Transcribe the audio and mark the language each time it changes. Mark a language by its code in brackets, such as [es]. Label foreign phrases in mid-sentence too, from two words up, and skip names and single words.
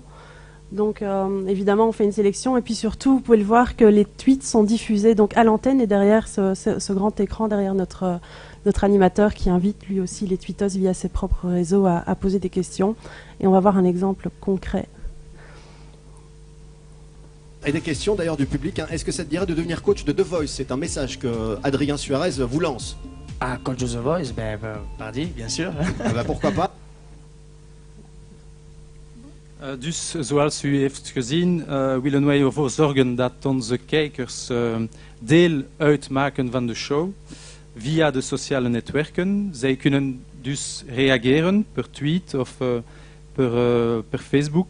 [fr] Donc évidemment, on fait une sélection et puis surtout, vous pouvez le voir que les tweets sont diffusés donc à l'antenne et derrière ce grand écran, derrière notre animateur qui invite lui aussi les tweetos via ses propres réseaux à poser des questions. Et on va voir un exemple concret. Et des questions d'ailleurs du public. Est-ce que ça te dirait de devenir coach de The Voice? C'est un message que Adrien Suarez vous lance. Ah, coach de The Voice, pardi, bien sûr. Pourquoi pas? [nl] Dus zoals u heeft gezien, willen wij ervoor zorgen dat onze kijkers deel uitmaken van de show via de sociale netwerken. Zij kunnen dus reageren per tweet of per Facebook.